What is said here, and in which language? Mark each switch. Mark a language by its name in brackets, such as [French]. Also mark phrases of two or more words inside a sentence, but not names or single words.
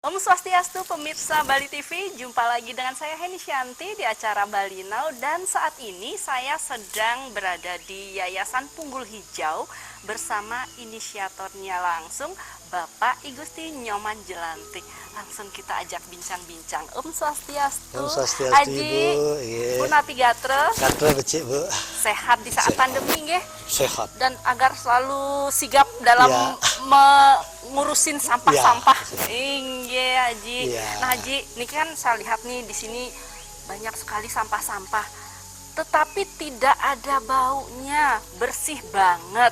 [Balinese] Om Swastiastu [Indonesian] pemirsa Bali TV, jumpa lagi dengan saya Heni Shanti di acara Bali Now, dan saat ini saya sedang berada di Yayasan Punggul Hijau bersama inisiatornya langsung Bapak I Gusti Nyoman Jelantik. Langsung kita ajak bincang-bincang. [Balinese] Om Swastiastu. Om Swastiastu, [Indonesian] Aji, Ibu. Iya. [Balinese] Bu Napi Gatre. Gatre becik, Bu. [Indonesian] Sehat di saat pandemi nggih? Sehat. Dan agar selalu sigap dalam Ya. ngurusin sampah-sampah. Iya, Haji. Ya. Nah, Haji, ini kan saya lihat nih di sini banyak sekali sampah-sampah. Tetapi tidak ada baunya, bersih banget.